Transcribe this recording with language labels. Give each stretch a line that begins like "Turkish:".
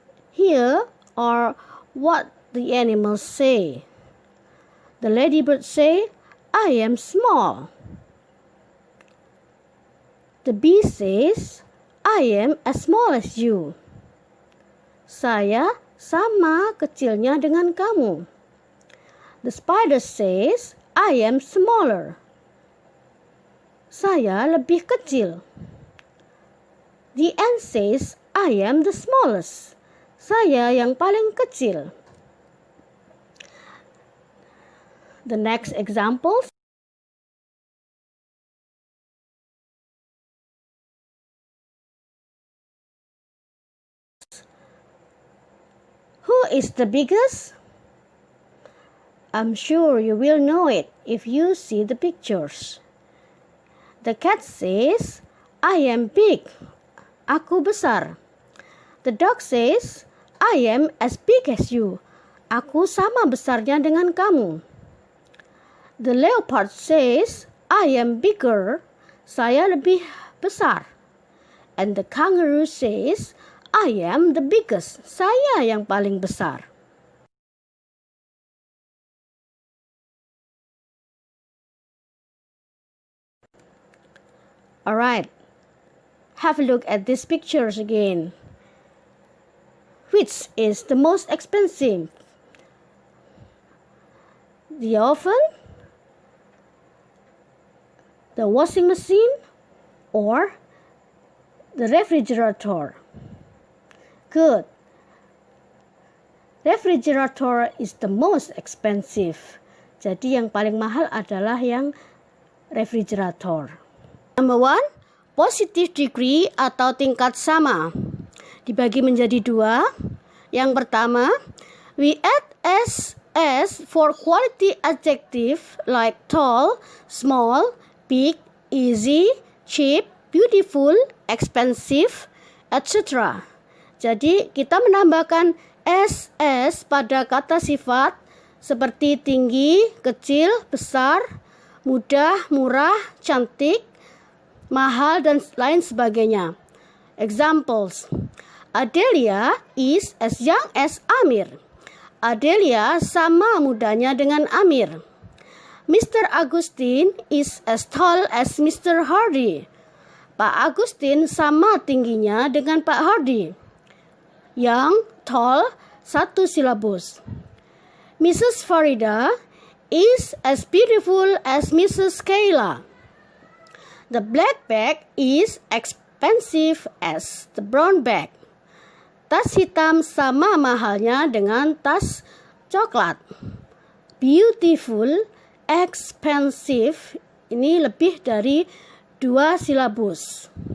English: Here are what the animals say. The ladybird say, I am small. The bee says, I am as small as you.
Indonesian: Saya sama kecilnya dengan kamu.
English: The spider says, I am smaller.
Indonesian: Saya lebih kecil.
English: The ant says, I am the smallest.
Indonesian: Saya yang paling kecil.
English: The next examples. Who is the biggest? I'm sure you will know it if you see the pictures. The cat says, I am big.
Indonesian: Aku besar.
English: The dog says, I am as big as you.
Indonesian: Aku sama besarnya dengan kamu.
English: The leopard says, I am bigger.
Indonesian: Saya lebih besar.
English: And the kangaroo says, I am the biggest.
Indonesian: Saya yang paling besar.
English: Alright, have a look at these pictures again. Which is the most expensive? The oven, the washing machine, or the refrigerator? Good. Refrigerator is the most expensive.
Indonesian: Jadi yang paling mahal adalah yang refrigerator.
English: Number 1, positive degree
Indonesian: atau tingkat sama. Dibagi menjadi 2. Yang pertama,
English: we add s for quality adjective like tall, small, big, easy, cheap, beautiful, expensive, etc.
Indonesian: Jadi kita menambahkan ss pada kata sifat seperti tinggi, kecil, besar, mudah, murah, cantik, mahal, dan lain sebagainya.
English: Examples. Adelia is as young as Amir.
Indonesian: Adelia sama mudanya dengan Amir. Mr.
English: Agustin is as tall as Mr. Hardy.
Indonesian: Pak Agustin sama tingginya dengan Pak Hardy. Young, tall, satu silabus. Mrs.
English: Farida is as beautiful as Mrs. Kayla. The black bag is expensive as the brown bag.
Indonesian: Tas hitam sama mahalnya dengan tas coklat. beautiful, expensive ini lebih dari 2 silabus.